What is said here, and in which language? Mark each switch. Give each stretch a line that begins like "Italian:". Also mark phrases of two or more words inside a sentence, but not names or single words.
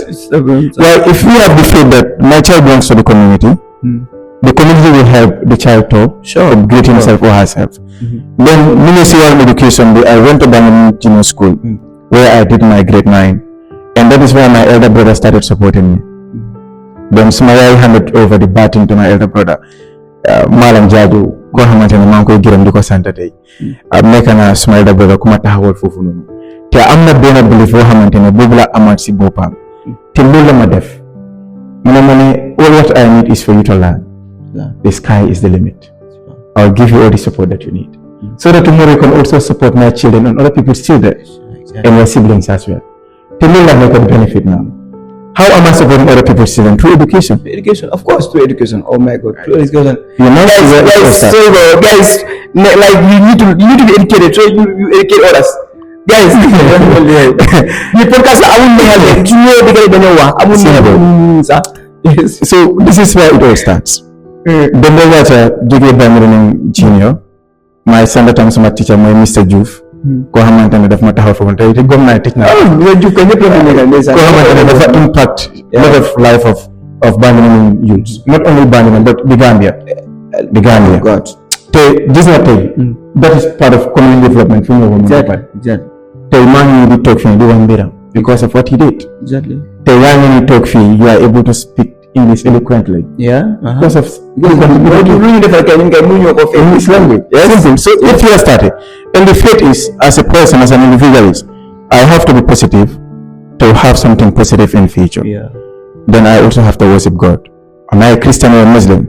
English: Well, if we have the faith that my child belongs to the community, the community will help the child to upgrade himself or herself. Then ministerial education, I went to Bangalore Junior School where I did my grade 9, and that is where my elder brother started supporting me. Then Smail handed over the baton to my elder brother, Malam Jadu,
Wolof: koo xamante ne maa ngi koy gërëm di ko sant tey nekk na suma
English: elder brother
Wolof: ku ma taxawal foofu noonu te am na benn belief boo xamante ne boobu la amaat si boppam te loolu la ma def mu ne ma ne
English: all what I need is for you to learn the sky is the limit. I'll give you all the support that you need so that tomorrow you can also support my children and other people's children and your siblings as well.
Wolof: te loolu la nekk
English: benefit now. How am I supporting other people's children? Through education. Education, of course, through education. Oh my God, through education. You know, guys, like you need to be educated, so you educate others. Guys, the podcast I wouldn't have so this is where it all starts. The moment junior, my Sunday time summa teacher, my Mr.
Wolof: Juf. Koo xamante ne daf ma taxaw foofu tey te gom naa tëj naa koo xamante ne dafa
English: impact a lot of life of Banjul youths, not only Banjul but the Gambia
Wolof: te gis nga tey
English: that is part of community development
Wolof: fi mu tey maa ngi di toog fii di wax mbiram
English: because of what he did
Wolof: tey yaa ngi ni toog fii
English: you are able to speak English eloquently because of English language. Simple. So if you are started and the faith is as a person, as an individualist, I have to be positive to have something positive in future. Then I also have to worship God. Am I a Christian or a Muslim?